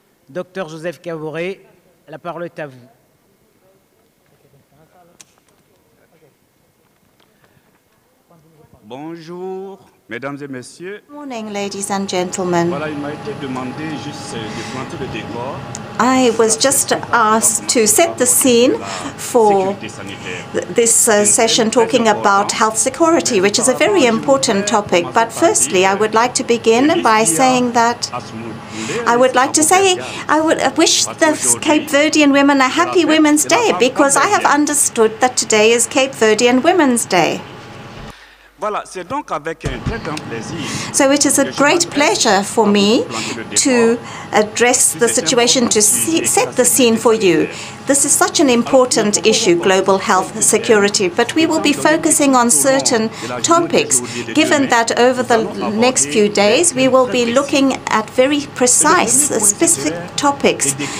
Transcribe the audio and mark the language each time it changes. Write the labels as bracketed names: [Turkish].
[French] Dr Joseph Kaboré, la parole est à vous. Bonjour, mesdames et messieurs. [English] Good morning, ladies and gentlemen. [French] Voilà, il m'a été demandé juste de planter le décor. [English] I was just asked to set the scene for this session talking about health security, which is a very important topic. But firstly, I would like to begin by saying that I would wish the Cape Verdean women a happy Women's Day, because I have understood that today is Cape Verdean Women's Day. [French] Voilà, c'est donc avec un très grand plaisir. [English] So it is a great pleasure for me to address the situation, to set the scene for you. This is such an important issue, global health security, but we will be focusing on certain topics, given that over the next few days we will be looking at very precise, specific topics.